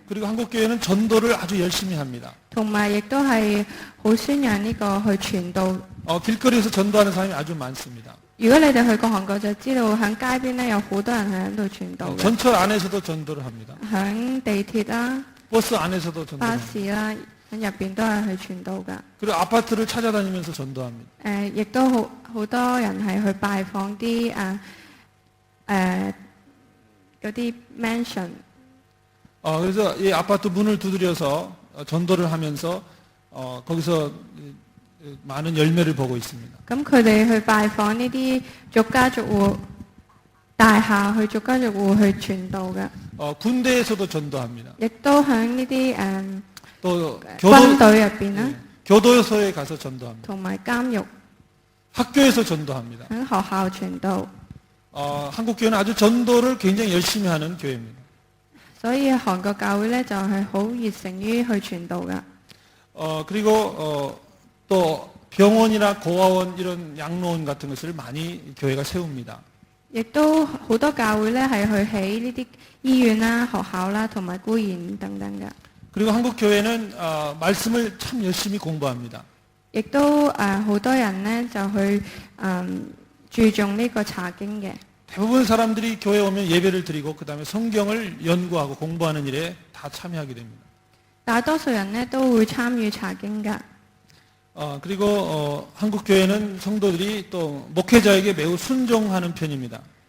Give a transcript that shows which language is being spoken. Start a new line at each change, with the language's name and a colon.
Korean: 그리고 한국 교회는 전도를 아주 열심히 합니다.
Cantonese: 同埋亦都係好宣揚呢個去傳道。
Korean: 길거리에서 전도하는 사람이 아주 많습니다.
Cantonese: 如果你哋去過韓國就知道喺街邊咧有好多人係喺度傳道嘅，
Korean: 전철 안에서도 전도를 합니다.
Cantonese: 喺地鐵啦、
Korean: 버스 안에서도 전도를
Cantonese: 巴
Korean: 합니다.
Cantonese: 士啦、喺入邊都係去傳道㗎。
Korean: 그리고 아파트를 찾아다니면서 전도합니다.
Cantonese: 亦都好多人係去拜訪啲嗰啲 mansion。
Korean: 그래서 이 아파트 문을 두드려서 전도를 하면서 거기서 많은 열매를 보고 있습니다.
Cantonese: 咁佢哋去拜訪呢啲逐家逐戶大廈，去逐家逐戶去傳道嘅，
Korean: 군대에서도 전도합니다.
Cantonese: 亦都喺呢啲
Korean: 또
Cantonese: 軍隊入邊啦，
Korean: 교도소에 가서 전도합니다.
Cantonese: 同埋監獄
Korean: 학교에서 전도합니다.
Cantonese: 喺學校傳道。
Korean: 한국 교회는 아주 전도를 굉장히 열심히 하는 교회입니다.
Cantonese: 所以韓國教會咧就係好熱誠於去傳道嘅。
Korean: 그리고 또 병원이나 고아원 이런 양로원 같은 것을 많이 교회가 세웁니다.
Cantonese: 亦都好多教會咧係去起呢啲醫院啦、學校啦同埋孤兒等等嘅。
Korean: 그리고 한국 교회는 말씀을 참 열심히 공부합니다.
Cantonese: 亦都好多人咧就去注重呢個查經嘅。
Korean: 대부분 사람들이 교회 오면 예배를 드리고 그 다음에 성경을 연구하고 공부하는 일에 다 참여하게 됩니다.
Cantonese: 大多數人咧都會參與查經㗎。
Korean: 그리고 한국 교회는 성도들이 또 목회자에게 매우 순종하는 편입니다.